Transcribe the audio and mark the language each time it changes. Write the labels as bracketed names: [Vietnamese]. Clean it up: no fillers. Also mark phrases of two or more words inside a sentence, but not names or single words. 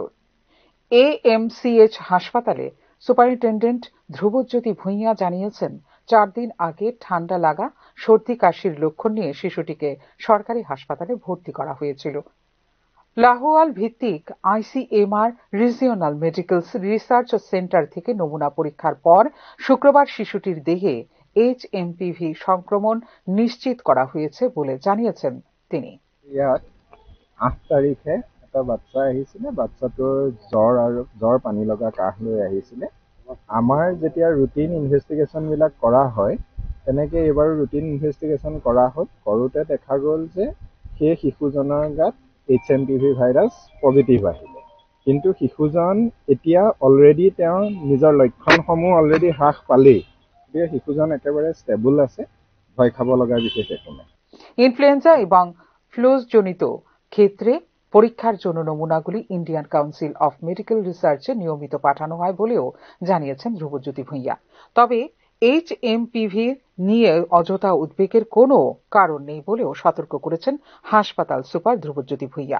[Bangla] AMCH হাসপাতালে সুপারিনটেন্ডেন্ট ধ্রুবজ্যোতি ভূঁইয়া জানিয়েছেন, 4 দিন আগে ঠান্ডা লাগা, সর্দি কাশির লক্ষণ নিয়ে শিশুটিকে সরকারি হাসপাতালে ভর্তি করা হয়েছিল। লাহোয়াল ভিত্তিক ICMR রিজিওনাল মেডিকেল রিসার্চ সেন্টার থেকে নমুনা পরীক্ষার পর শুক্রবার শিশুটির দেহে HMPV সংক্রমণ নিশ্চিত করা হয়েছে বলে জানিয়েছেন তিনি। [Assamese] ইয়াত 8 তাৰিখে এটা বাচ্চা আহিছিলে, বাচ্চাটোৰ জ্বৰ পানী লগা কাহ লৈ আহিছিলে। আমাৰ যেতিয়া [English] routine investigationবিলাক [Assamese] কৰা হয়, তেনেকৈ এইবাৰো [English] routine investigation [Assamese] কৰা হ'ল। কৰোঁতে দেখা গ'ল যে সেই শিশুজনৰ গাত HMPV [English] virus positive [Assamese] আহিলে, কিন্তু শিশুজন এতিয়া অলৰেডি তেওঁৰ নিজৰ লক্ষণসমূহ অলৰেডি হ্ৰাস পালেই, গতিকে শিশুজন একেবাৰে ষ্টেবল আছে, ভয় খাব লগা বিশেষ একো নাই। [Bangla] ইনফ্লুয়েঞ্জা এবং ফ্লুজজনিত ক্ষেত্রে পরীক্ষার জন্য নমুনাগুলি ইন্ডিয়ান কাউন্সিল অফ মেডিকেল রিসার্চে নিয়মিত পাঠানো হয় বলেও জানিয়েছেন ধ্রুবজ্যোতি ভূঁইয়া। তবে HMPV নিয়ে অযথা উদ্বেগের কোনো কারণ নেই বলেও সতর্ক করেছেন হাসপাতাল সুপার ধ্রুবজ্যোতি ভূঁইয়া।